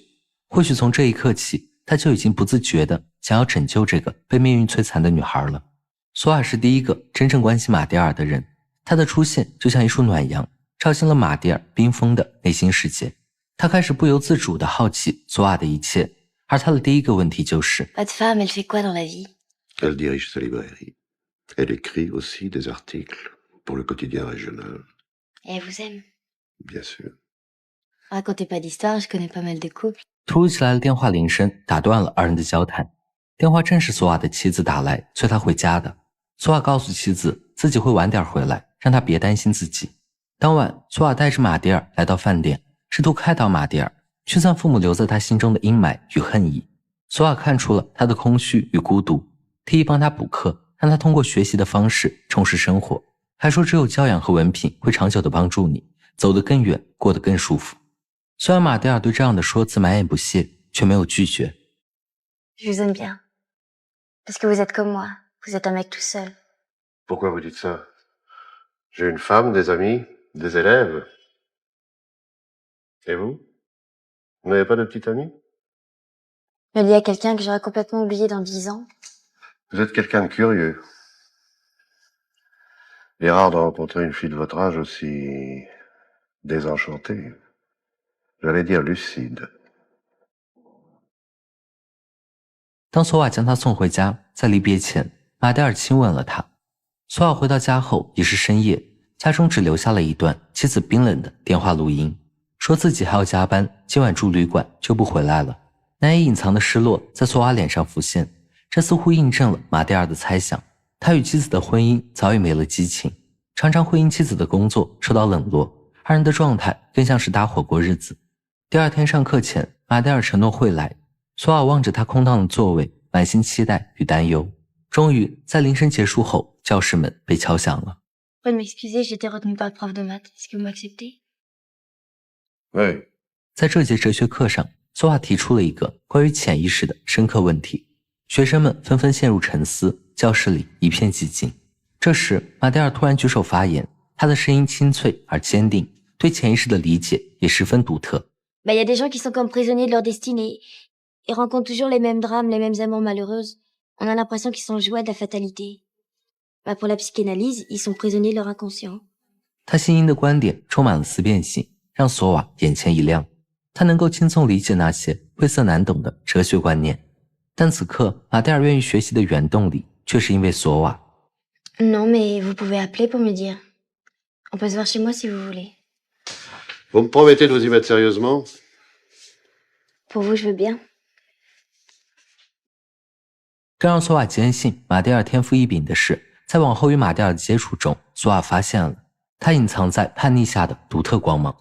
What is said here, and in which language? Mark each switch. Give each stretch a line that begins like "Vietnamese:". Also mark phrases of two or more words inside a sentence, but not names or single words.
Chinese: 或许从这一刻起，他就已经不自觉地想要拯救这个被命运摧残的女孩了。索瓦是第一个真正关心马蒂尔的人，他的出现就像一束暖阳，照进了马蒂尔冰封的内心世界。他开始不由自主地好奇索瓦的一切，而他的第一个问题就是
French: ：Votre femme, elle fait quoi dans la vie? Elle dirige sa librairie. Elle écrit aussi des articles pour le quotidien régional. Et elle vous aime? Bien sûr. Racontez pas d'histoire, je connais pas mal de couples.
Chinese: 突如其来的电话铃声打断了二人的交谈。电话正是索瓦的妻子打来催他回家的。索瓦告诉妻子自己会晚点回来，让他别担心自己。当晚，索瓦带着马蒂尔来到饭店，试图开导马蒂尔，驱散父母留在他心中的阴霾与恨意。索瓦看出了他的空虚与孤独，提议帮他补课，让他通过学习的方式充实生活，还说只有教养和文凭会长久地帮助你走得更远，过得更舒服。虽然马蒂尔对这样的说辞满眼不屑，却没有拒绝。
French: Je vous aime bien. Parce que vous êtes comme moi. Vous êtes un mec tout seul. Pourquoi vous dites ça? J'ai une femme, des amis, des élèves. Et vous? Vous n'avez pas de petite amie? Me lier à quelqu'un que j'aurais complètement oublié dans 10 ans. Vous êtes quelqu'un de curieux. Il est rare de rencontrer une fille de votre âge aussi désenchantée. J'allais dire lucide.
Chinese: 当索瓦将他送回家，在离别前，马蒂尔亲吻了他。索瓦回到家后已是深夜，家中只留下了一段妻子冰冷的电话录音，说自己还要加班，今晚住旅馆就不回来了。难以隐藏的失落在索瓦脸上浮现，这似乎印证了马蒂尔的猜想，他与妻子的婚姻早已没了激情，常常会因妻子的工作受到冷落，二人的状态更像是搭伙过日子。第二天上课前，马蒂尔承诺会来，索瓦望着他空荡的座位，满心期待与担忧。终于在铃声结束后，教室门被敲响了。
French: Vous m'excusez, j'étais retenue par le prof de maths. Est-ce que vous m'acceptez? Oui.
Chinese: 在这节哲学课上，索瓦提出了一个关于潜意识的深刻问题，学生们纷纷陷入沉思，教室里一片寂静。这时马蒂尔突然举手发言，他的声音清脆而坚定， 对潜意识的理解也十分独特。
French: Bah, y a des gens qui sont comme prisonniers de leur destinée. Ils rencontrent toujours les mêmes drames, les mêmes amants malheureuses. On a l'impression qu'ils sont le jouet de la fatalité. Bah, pour la psychanalyse, ils sont prisonniers de leur inconscient.
Chinese: 他新颖的观点充满了思辨性，让索瓦眼前一亮。他能够轻松理解那些晦涩难懂的哲学观念，但此刻马蒂尔愿意学习的原动力却是因为索瓦。
French: Non, mais vous pouvez appeler pour me dire. On peut se voir chez moi si vous voulez. Vous me promettez de vous y mettre sérieusement? Pour vous, je veux bien.
Chinese: 更让索瓦坚信马蒂尔天赋异禀的是，在往后与马蒂尔的接触中，索瓦发现了他隐藏在叛逆下的独特光芒。